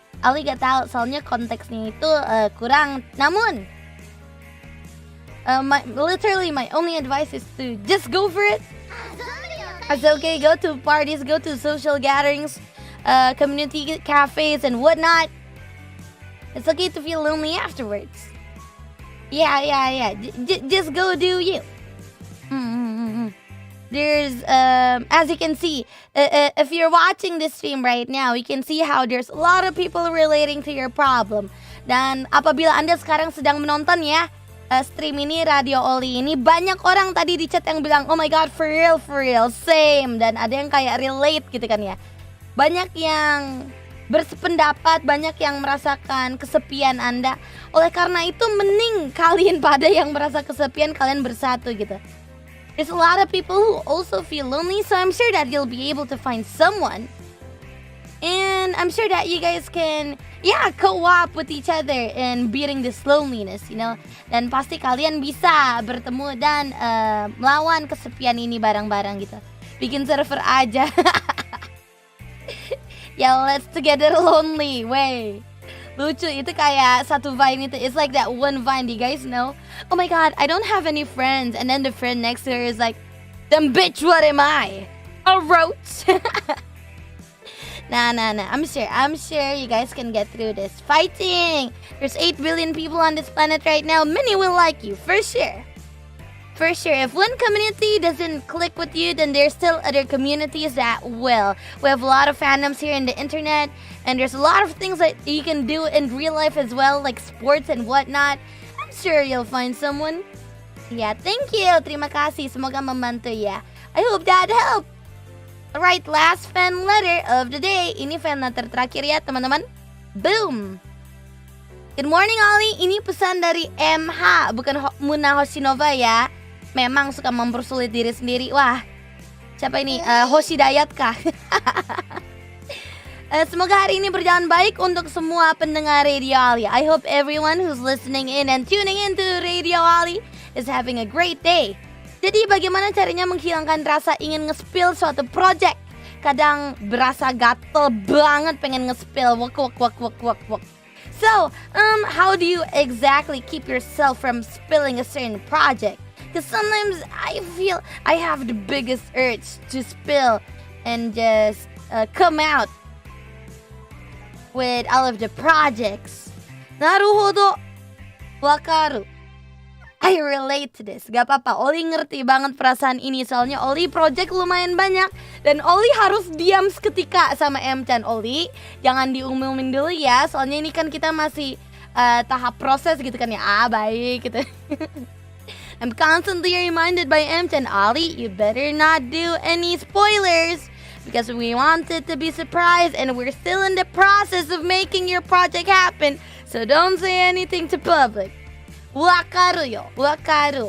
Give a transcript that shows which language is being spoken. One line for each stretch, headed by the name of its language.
Indonesian: Ollie gak tahu soalnya konteksnya itu kurang.
English: Namun literally my only advice is to just go for it. It's okay, go to parties, go to social gatherings, community cafes and whatnot. It's okay to feel lonely afterwards. Yeah. Just go do you. There's as you can see, if you're watching this stream right now, you can see how there's a lot of people relating to your problem.
Indonesian: Dan apabila Anda sekarang sedang menonton ya stream ini, RADIOLLIE ini, banyak orang tadi di chat yang bilang,
English: oh my god, for real, same.
Indonesian: Dan ada yang kayak relate gitu kan ya. Banyak yang bersependapat, banyak yang merasakan kesepian Anda. Oleh karena itu mending kalian pada yang merasa kesepian, kalian bersatu gitu.
English: There's a lot of people who also feel lonely, so I'm sure that you'll be able to find someone. And I'm sure that you guys can co-op with each other in beating this loneliness, you know.
Indonesian: Dan pasti kalian bisa bertemu dan melawan kesepian ini bareng-bareng gitu. Bikin server aja. Ya,
English: let's together lonely way.
Indonesian: Lucu, itu kayak satu Vine itu.
English: It's like that one Vine, do you guys know? Oh my god, I don't have any friends. And then the friend next to her is like, then bitch, what am I? A roach? Nah. I'm sure you guys can get through this. Fighting! There's 8 billion people on this planet right now. Many will like you, for sure. For sure, if one community doesn't click with you, then there's still other communities that will. We have a lot of fandoms here in the internet, and there's a lot of things that you can do in real life as well, like sports and whatnot. I'm sure you'll find someone. Yeah, thank you.
Indonesian: Terima kasih. Semoga membantu ya.
English: I hope that helped. Alright, last fan letter of the day.
Indonesian: Ini fan letter terakhir ya, teman-teman. Boom.
English: Good morning, Ollie.
Indonesian: Ini pesan dari MH, bukan Muna Hoshinova ya. Memang suka mempersulit diri sendiri. Wah, siapa ini? Hoshidayat kah? Semoga hari ini berjalan baik untuk semua pendengar RADIOLLIE.
English: I hope everyone who's listening in and tuning into RADIOLLIE is having a great day.
Indonesian: Jadi bagaimana caranya menghilangkan rasa ingin nge-spill suatu project? Kadang berasa gatel banget pengen nge-spill. Wak.
English: So, how do you exactly keep yourself from spilling a certain project? Because sometimes I feel I have the biggest urge to spill and just come out with all of the projects.
Japanese: Naruhodo, wakaru.
English: I relate to this.
Indonesian: Gak apa-apa, Ollie ngerti banget perasaan ini. Soalnya Ollie project lumayan banyak. Dan Ollie harus diam seketika sama M-chan. Ollie, jangan diumumin dulu ya. Soalnya ini kan kita masih tahap proses gitu kan ya. Baik gitu.
English: I'm constantly reminded by M-chan, Ollie, you better not do any spoilers. Because we want it to be surprised and we're still in the process of making your project happen. So don't say anything to public.
Japanese: Wakaru yo, wakaru.